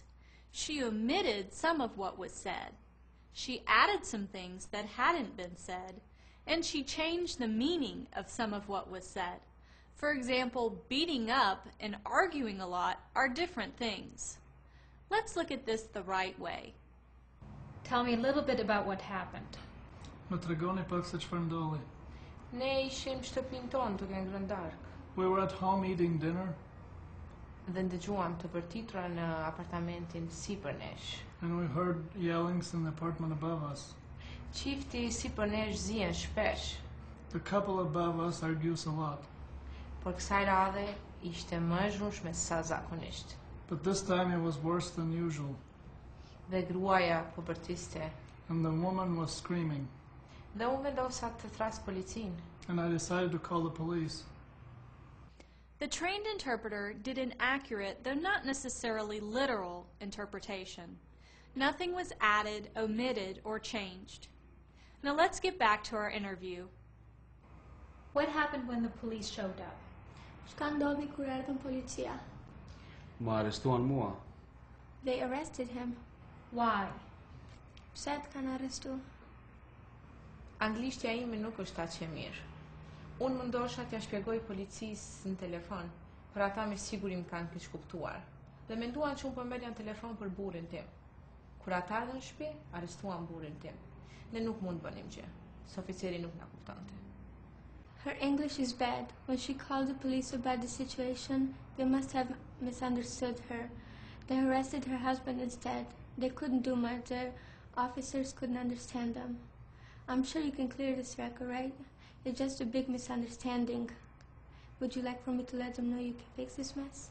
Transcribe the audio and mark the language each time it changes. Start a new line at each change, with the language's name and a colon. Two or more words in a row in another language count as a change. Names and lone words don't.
English: She omitted some of what was said. She added some things that hadn't been said, and she changed the meaning of some of what was said. For example, beating up and arguing a lot are different things. Let's look at this the right way. Tell me a little bit about what happened.
Albanian: Më tregoni pak se çfarë ndodhi. Ne ishim shtëpinë tonë duke ngrënë darkë
English: We were at home eating dinner,
Albanian: dhe ndëgjuam të bërtitura në apartamentin sipër nesh.
English: and we heard yellings in the apartment above us.
Albanian: Çifti sipër nesh zihen shpesh,
English: The couple above us argues a lot,
Albanian: por kësaj radhe ishte më e zhurshme se sa zakonisht.
English: but this time it was worse than usual,
Albanian: Dhe gruaja po bërtiste
English: and the woman was screaming,
Albanian: dhe unë vendosa të thras policinë.
English: and I decided to call the police. The trained interpreter did an accurate, though not necessarily literal, interpretation. Nothing was added, omitted, or changed. Now let's get back to our interview. What happened when the police showed up?
Albanian: Çka ndodhi kur erdhën policia? Më arrestuan mua.
English: They arrested him. Why?
Albanian: Pse të kanë arrestuar? Anglishtja ime nuk është aq e mirë. Unë mundosha t'ja shpjegoj policisë në telefon, për ata me siguri më kanë keq kuptuar. Dhe menduan që unë po merrja në telefon për burrin tim. Kur ata ardhën në shtëpi, arrestuan burrin tim. Ne nuk mund bënim gjë, se oficeri nuk na kuptonte.
English: Her English is bad. When she called the police about the situation, they must have misunderstood her. They arrested her husband instead. They couldn't do much. The officers couldn't understand them. I'm sure you can clear this record, right? It's just a big misunderstanding. Would you like for me to let them know you can fix this mess?